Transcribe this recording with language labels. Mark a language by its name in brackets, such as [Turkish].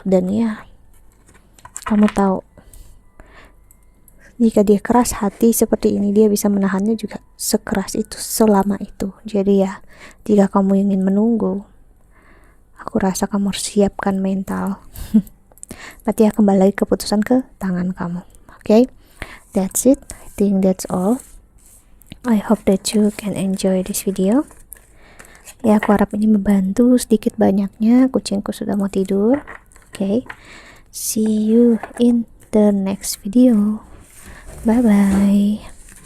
[Indonesian] Dan ya, kamu tahu, jika dia keras hati seperti ini, dia bisa menahannya juga sekeras itu selama itu. Jadi ya, jika kamu ingin menunggu, aku rasa kamu harus siapkan mental. Berarti ya kembali lagi keputusan ke tangan kamu. [English] Okay, that's it. I think that's all. I hope that you can enjoy this video. [Indonesian] Ya, aku harap ini membantu sedikit banyaknya. Kucingku sudah mau tidur. [English] Okay, see you in the next video. Bye bye.